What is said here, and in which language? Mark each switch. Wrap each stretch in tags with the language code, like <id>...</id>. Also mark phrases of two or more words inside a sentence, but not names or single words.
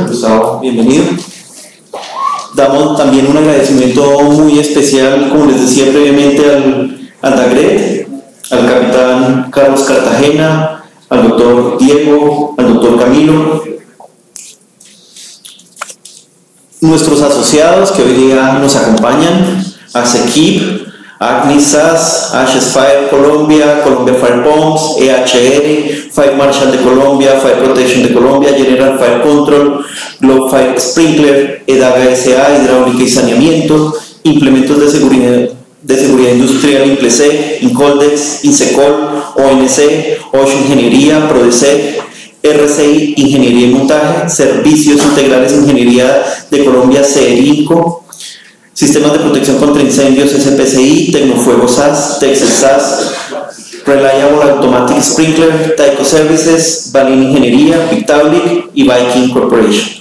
<es>Gustavo, bienvenido. Damos también un agradecimiento muy especial, como les decía previamente, al DAGRET, al capitán Carlos Cartagena, al doctor Diego, al doctor Camilo, nuestros asociados que hoy día nos acompañan, ASEQUIP, ACNISAS, Ashes Fire Colombia, Colombia Fire Bombs, EHR, Fire Marshal de Colombia, Fire Protección de Colombia, General Fire Control, Globe Fire Sprinkler, EDAGA SA, Hidráulica y Saneamiento, Implementos de Seguridad Industrial, INPLESEC, INCOLDEX, INSECOL, ONC, OSH Ingeniería, PRODESEC, RCI, Ingeniería y Montaje, Servicios Integrales Ingeniería de Colombia, CERINCO, Sistemas de Protección contra Incendios, SPCI, Tecnofuego SAS, Texas SAS, Reliable Automatic Sprinkler, Tyco Services, Balin Ingeniería, Pictablic y Viking Corporation.</es>